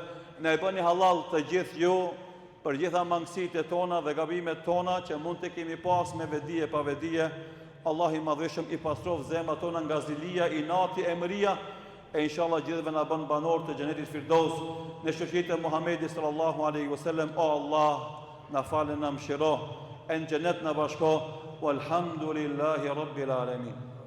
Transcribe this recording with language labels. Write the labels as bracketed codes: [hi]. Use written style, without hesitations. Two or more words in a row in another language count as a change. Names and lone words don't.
[sq] Na e bëni halal të gjithë ju për gjitha mangësitë tona dhe gabimet tona që mund të kemi pas me vedi e pa vedije. Allah i madhëshëm i pastroft zemrat tona nga zilia, inati, emëria, e inshallah gjithëve na bën banor të xhenetit Firdaus në shoqërinë e Muhamedit [ar] صلى الله عليه وسلم. [sq] O Allah, na falë, na mëshiro, e në xhenet na bashko. [ar] والحمد لله رب العالمين.